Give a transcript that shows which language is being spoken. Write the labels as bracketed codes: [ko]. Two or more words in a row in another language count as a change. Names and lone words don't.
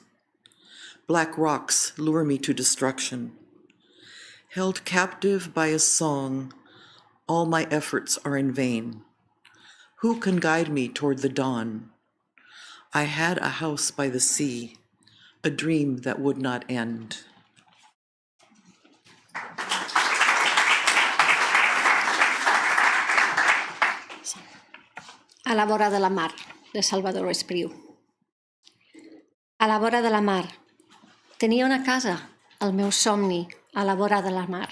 [en] Black rocks lure me to destruction. Held captive by a song, all my efforts are in vain. Who can guide me toward the dawn? I had a house by the sea, a dream that would not end. [ca] A la vora de la mar, de Salvador Espriu. A la vora de la mar. Tenia una casa, el meu somni, a la vora de la mar.